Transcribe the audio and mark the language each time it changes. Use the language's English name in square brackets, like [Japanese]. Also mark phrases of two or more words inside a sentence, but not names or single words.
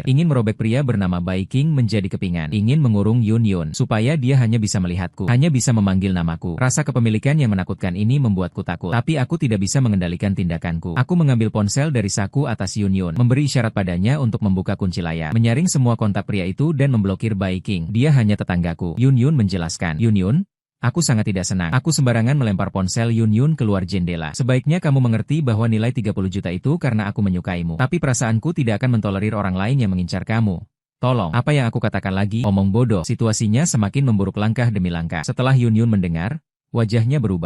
[Indonesian] Ingin merobek pria bernama Bai King menjadi kepingan. Ingin mengurung Yun Yun, supaya dia hanya bisa melihatku, hanya bisa memanggil namaku. Rasa kepemilikan yang menakutkan ini membuatku takut. Tapi aku tidak bisa mengendalikan tindakanku. Aku mengambil ponsel dari saku atas Yun Yun, memberi isyarat padanya untuk membuka kunci layar, menyaring semua kontak pria itu dan memblokir Bai King. Dia hanya tetanggaku. Yun Yun menjelaskan. Yun Yun, aku sangat tidak senang. Aku sembarangan melempar ponsel Yun Yun keluar jendela. Sebaiknya kamu mengerti bahwa nilai 30 juta itu karena aku menyukaimu. Tapi perasaanku tidak akan mentolerir orang lain yang mengincar kamu. Tolong, apa yang aku katakan lagi? Omong bodoh. Situasinya semakin memburuk langkah demi langkah. Setelah Yun Yun mendengar, wajahnya berubah.